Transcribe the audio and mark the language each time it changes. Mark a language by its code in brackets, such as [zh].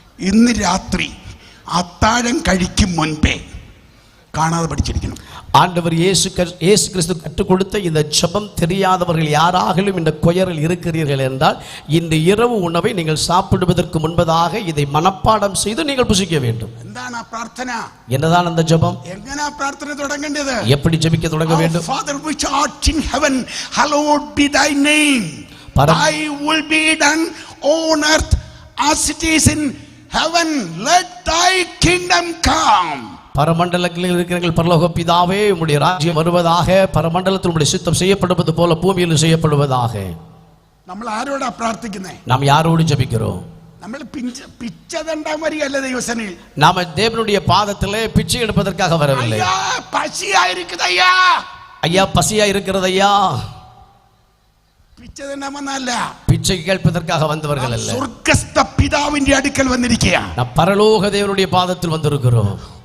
[ml] ഇന്ന് രാത്രി അത്താഴം കഴിക്കും മുൻപേ കാണാതെ പഠിച്ചിരിക്കണം. [ta] ஆண்டவர் இயேசு கிறிஸ்து கற்றுக் கொடுத்த இந்த ஜெபம் தெரியாதவர்கள் யாராகிலும் இந்த கொயரில் இருக்கிறீர்கள் என்றால் இந்த இரவு உணவை நீங்கள் சாப்பிடுவதற்கு முன்பதாக இதை மனப்பாடம் செய்து நீங்கள் புசிக்க வேண்டும். [ml] എന്താണ് ആ പ്രാർത്ഥന? [ta] என்னதான் அந்த ஜெபம்? [ml] എങ്ങനെയാ പ്രാർത്ഥന തുടങ്ങേണ്ടത്? [ta] எப்படி ஜெபிக்க தொடங்க வேண்டும்? [en] Father which art in heaven, hallowed be thy name. Thy will be done on earth as it is in heaven. Let thy kingdom come. [ta] பரமண்டலத்தில் இருக்கிற பரலோக பிதாவே, உம்முடைய ராஜ்யம் வருவதாக. பரமண்டலத்தில் உம்முடைய சித்தம் செய்யப்படுவது போல பூமியில் செய்யப்படுவதாக. [ml] നമ്മൾ ആരോടാ പ്രാർത്ഥിക്കുന്നേ? [ta] நாம் யாரோடு ஜெபிக்கிறோம்? [ml] നമ്മൾ പിച്ചതണ്ടാൻ വരികയല്ല ദൈവസന്നിധിയിൽ. [ta] நாம தேவனுடைய பாதத்திலே பிச்சை எடுப்பதற்காக வரவில்லை. ஐயா பசியா இருக்குது ஐயா, ஐயா பசியா இருக்கிறது ஐயா, [ml] പിച്ചതണ്ടാമല്ല, [ta] பிச்சை கேட்பதற்காக வந்தவர்கள் அல்ல. [ml] സ്വർഗ്ഗസ്ഥ പിതാവിന്റെ അടുക്കൽ വന്നിരിക്കുക. [ta] நாம் பரலோக தேவனுடைய பாதத்தில் வந்திருக்கிறோம்.